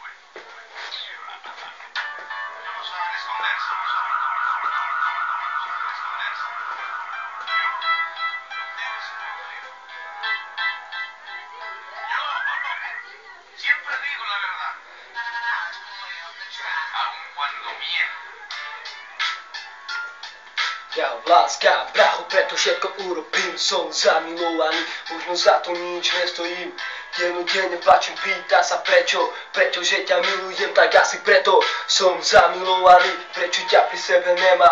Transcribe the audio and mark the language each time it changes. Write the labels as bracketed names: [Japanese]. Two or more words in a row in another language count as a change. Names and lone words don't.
[Spanish] Vamos a esconderse. Yo siempre digo la verdad, aun cuando miento. [Slovak] Láska, bracho, preto všetko urobím. Som zamilovaný, možno za to nič nestojím. Dennodenne plačem, pýta sa prečo, pretože ťa milujem, tak asi preto som zamilovaný. Prečo ťa pri sebe nemám?